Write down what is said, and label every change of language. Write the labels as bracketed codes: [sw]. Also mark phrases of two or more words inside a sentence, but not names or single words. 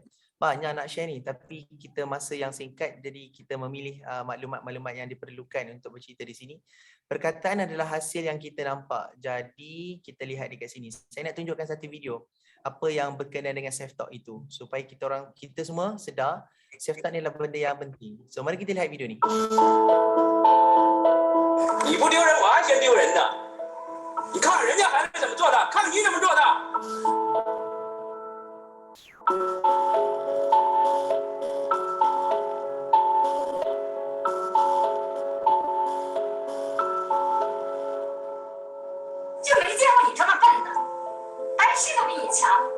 [ms] Banyak nak share ni, tapi kita masa yang singkat, jadi kita memilih maklumat-maklumat yang diperlukan untuk bercerita di sini. Perkataan adalah hasil yang kita nampak. Jadi kita lihat dekat sini. Saya nak tunjukkan satu video apa yang berkenaan dengan [en] self talk [ms] itu supaya kita semua sedar [en] self talk [ms] ni adalah benda yang penting. So mari kita lihat video ni. [zh] 你不丢人，我还嫌丢人呢。你看人家孩子怎么做的，看你怎么做的。就没见过你这么笨的，办事都比你强。